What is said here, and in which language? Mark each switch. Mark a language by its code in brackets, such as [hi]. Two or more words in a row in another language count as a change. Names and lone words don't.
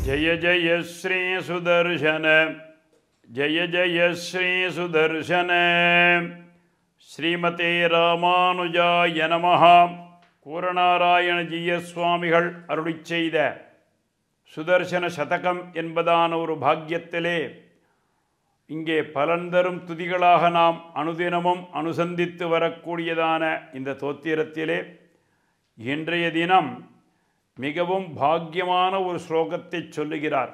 [sa] जय श्री सुदर्शन जय जय श्री सुदर्शन श्रीमते रामानुजाय [ta] नमः கூரநாராயண ஜீய சுவாமிகள் அருளிச் செய்த சுதர்சன சதகம் என்பதான ஒரு பாக்கியத்திலே இங்கே பலன் தரும் துதிகளாக நாம் அனுதினமும் அனுசந்தித்து வரக்கூடியதான இந்த தோத்திரத்திலே இன்றைய தினம் மிகவும் பாக்கியமான ஒரு ஸ்லோகத்தை சொல்லுகிறார்.